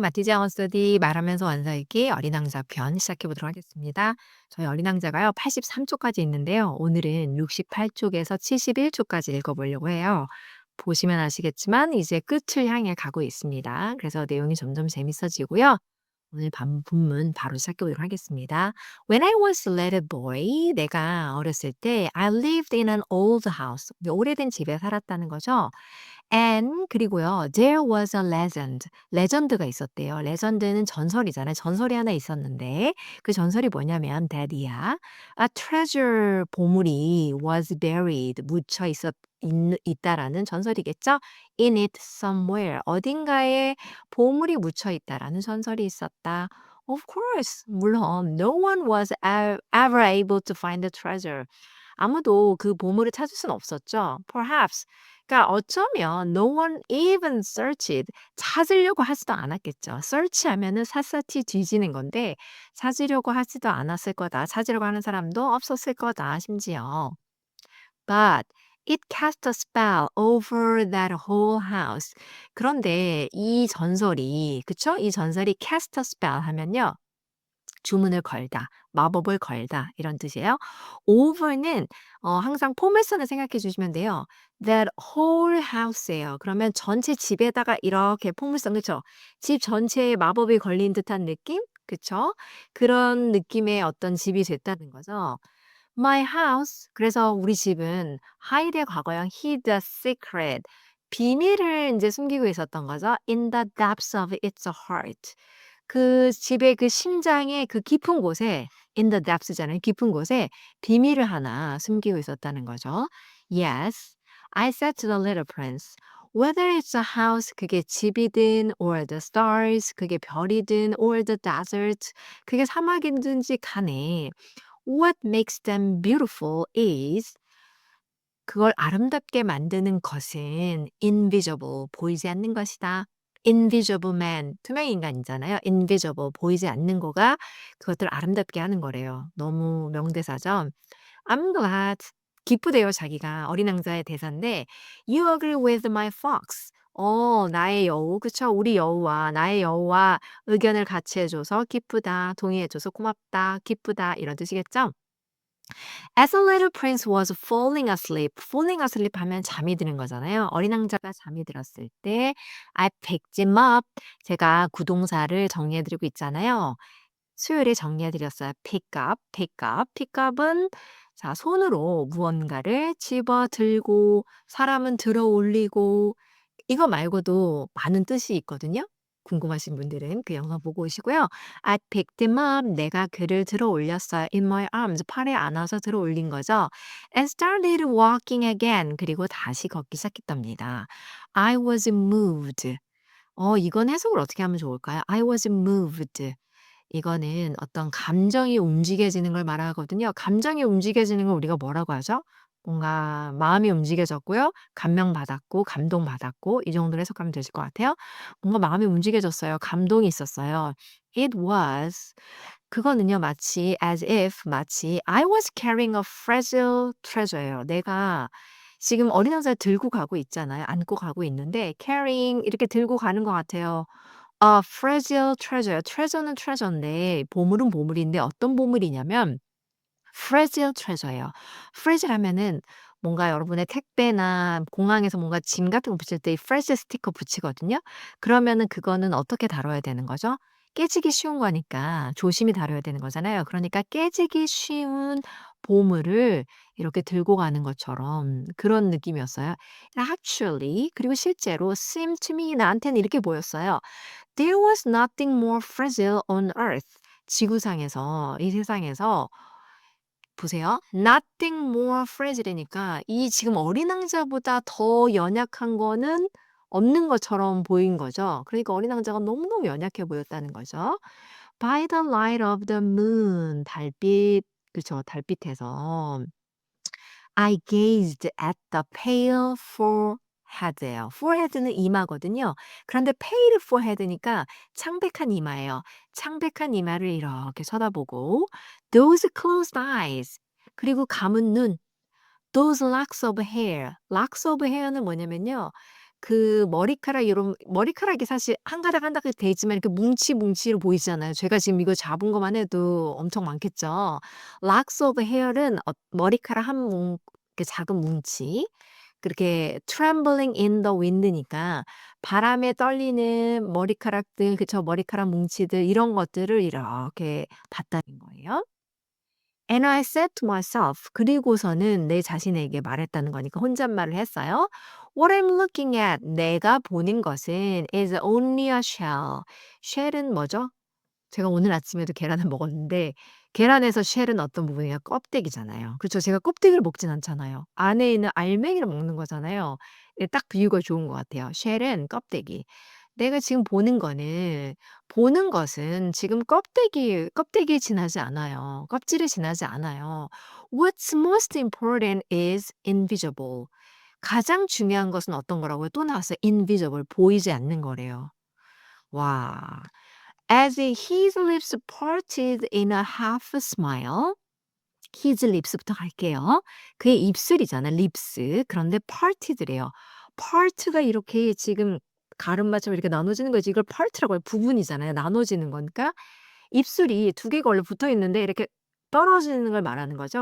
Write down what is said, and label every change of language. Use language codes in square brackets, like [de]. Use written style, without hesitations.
[ko] 마티즈 영어 스터디 말하면서 원서 읽기 어린 왕자 편 시작해 보도록 하겠습니다. 저희 어린 왕자가요 83쪽까지 있는데요. 오늘은 68쪽에서 71쪽까지 읽어보려고 해요. 보시면 아시겠지만 이제 끝을 향해 가고 있습니다. 그래서 내용이 점점 재밌어지고요. 오늘 본문 바로 시작해 보도록 하겠습니다. [en] When I was a little boy, [ko] 내가 어렸을 때 [en] I lived in an old house. [ko] 오래된 집에 살았다는 거죠. [en] And [ko] 그리고요. [en] There was a legend. [ko] 레전드가 있었대요. 레전드는 전설이잖아요. 전설이 하나 있었는데 그 전설이 뭐냐면 that이야. [en] A treasure [ko] 보물이 [en] was buried [ko] 묻혀 있다라는 전설이겠죠. [en] In it somewhere [ko] 어딘가에 보물이 묻혀 있다라는 전설이 있었다. [en] Of course. [ko] 물론 [en] no one was ever able to find the treasure. [ko] 아무도 그 보물을 찾을 수는 없었죠. [en] Perhaps [ko] 그러니까 어쩌면 [en] no one even searched [ko] 찾으려고 하지도 않았겠죠. search하면은 샅샅이 뒤지는 건데 찾으려고 하지도 않았을 거다. 찾으려고 하는 사람도 없었을 거다. 심지어. [en] But it cast a spell over that whole house. [ko] 그런데 이 전설이 그쵸? 이 전설이 [en] cast a spell [ko] 하면요. 주문을 걸다, 마법을 걸다 이런 뜻이에요. over는 항상 포메선을 생각해 주시면 돼요. [en] That whole house예요. [ko] 그러면 전체 집에다가 이렇게 포물선 그쵸? 집 전체에 마법이 걸린 듯한 느낌? 그쵸? 그런 느낌의 어떤 집이 됐다는 거죠. [en] My house. [ko] 그래서 우리 집은 hide의 과거형 [en] hid a secret. [ko] 비밀을 이제 숨기고 있었던 거죠. [en] In the depths of its heart. [ko] 그 집의 그 심장의 그 깊은 곳에 in the depths잖아요. 깊은 곳에 비밀을 하나 숨기고 있었다는 거죠. [en] Yes, I said to the little prince. Whether it's a house, [ko] 그게 집이든, [en] or the stars, [ko] 그게 별이든, [en] or the desert, [ko] 그게 사막이든지 간에, [en] what makes them beautiful is [ko] 그걸 아름답게 만드는 것은 [en] invisible, [ko] 보이지 않는 것이다. [en] invisible man, [ko] 투명 인간이잖아요. invisible, 보이지 않는 거가 그것들을 아름답게 하는 거래요. 너무 명대사죠. [en] I'm glad. [ko] 기쁘대요, 자기가. 어린 왕자의 대사인데 [en] You agree with my fox. [ko] 나의 여우, 그쵸? 우리 여우와 나의 여우와 의견을 같이 해줘서 기쁘다, 동의해줘서 고맙다, 기쁘다 이런 뜻이겠죠? [en] As a little prince was falling asleep. [ko] falling asleep 하면 잠이 드는 거잖아요. 어린 왕자가 잠이 들었을 때 [en] I picked him up. [ko] 제가 구동사를 정리해 드리고 있잖아요. 수요일에 정리해 드렸어요. [en] pick up, pick up. [ko] pick up은 자, 손으로 무언가를 집어 들고 사람은 들어 올리고 이거 말고도 많은 뜻이 있거든요. 궁금하신 분들은 그 영상 보고 오시고요. [en] I picked him up. [ko] 내가 그를 들어 올렸어요. [en] In my arms. [ko] 팔에 안아서 들어 올린 거죠. [en] And started walking again. [ko] 그리고 다시 걷기 시작했답니다. [en] I was moved. [ko] 이건 해석을 어떻게 하면 좋을까요? [en] I was moved. [ko] 이거는 어떤 감정이 움직여지는 걸 말하거든요. 감정이 움직여지는 걸 우리가 뭐라고 하죠? 뭔가 마음이 움직여졌고요. 감명받았고 감동받았고 이 정도로 해석하면 되실 것 같아요. 뭔가 마음이 움직여졌어요. 감동이 있었어요. [en] It was [ko] 그거는요. 마치 [en] as if 마치 I was carrying a fragile treasure예요. [ko] 내가 지금 어린 왕자를 들고 가고 있잖아요. 안고 가고 있는데 carrying 이렇게 들고 가는 것 같아요. 아 [en] fragile treasure. [ko] treasure는 treasure인데 보물은 보물인데 어떤 보물이냐면 fragile treasure예요. fragile 하면은 뭔가 여러분의 택배나 공항에서 뭔가 짐 같은 거 붙일 때 이 fragile 스티커 붙이거든요. 그러면은 그거는 어떻게 다뤄야 되는 거죠? 깨지기 쉬운 거니까 조심히 다뤄야 되는 거잖아요. 그러니까 깨지기 쉬운 보물을 이렇게 들고 가는 것처럼 그런 느낌이었어요. [en] Actually [ko] 그리고 실제로 [en] seemed to me [ko] 나한테는 이렇게 보였어요. [en] There was nothing more fragile on earth. [ko] 지구상에서 이 세상에서 보세요. [en] Nothing more fragile [ko] 이니까 이 지금 어린 왕자보다 더 연약한 거는 없는 것처럼 보인 거죠. 그러니까 어린 왕자가 너무너무 연약해 보였다는 거죠. [en] By the light of the moon. [ko] 달빛 그쵸. 달빛에서 [en] I gazed at the pale forehead예요. [ko] forehead는 이마거든요. 그런데 [en] pale forehead [ko] 니까 창백한 이마예요. 창백한 이마를 이렇게 쳐다보고 [en] those closed eyes [ko] 그리고 감은 눈 [en] those locks of hair. [ko] locks of hair는 뭐냐면요. 그 머리카락 요런 머리카락이 사실 한 가닥 한 가닥 돼 있지만 이렇게 뭉치뭉치로 보이잖아요. 제가 지금 이거 잡은 것만 해도 엄청 많겠죠. [en] Locks of hair [ko] 은 머리카락 한 이렇게 작은 뭉치. 그렇게 [en] trembling in the wind [ko] 니까 바람에 떨리는 머리카락들 그쵸. 머리카락 뭉치들 이런 것들을 이렇게 봤다는 거예요. [en] And I said to myself [ko] 그리고서는 내 자신에게 말했다는 거니까 혼잣말을 했어요. [en] What I'm looking at [ko] 내가 보는 것은 [en] is only a shell. [ko] shell은 뭐죠? 제가 오늘 아침에도 계란을 먹었는데 계란에서 쉘은 어떤 부분이에요? 껍데기잖아요. 그렇죠. 제가 껍데기를 먹진 않잖아요. 안에 있는 알맹이를 먹는 거잖아요. 예 딱 비유가 좋은 것 같아요. 쉘은 껍데기. 내가 지금 보는 것은 지금 껍데기에 지나지 않아요. 껍질에 지나지 않아요. [en] What's most important is invisible. [ko] 가장 중요한 것은 어떤 거라고요? 또 나왔어요. invisible. 보이지 않는 거래요. 와. [en] As his lips parted in a half smile. [ko] his lips부터 갈게요. 그의 입술이잖아, lips. 그런데 parted래요. part가 이렇게 지금 가름마처럼 이렇게 나눠지는 거지. 이걸 part라고 해요. 부분이잖아요. 나눠지는 거니까 입술이 두 개가 원래 붙어 있는데 이렇게 떨어지는 걸 말하는 거죠.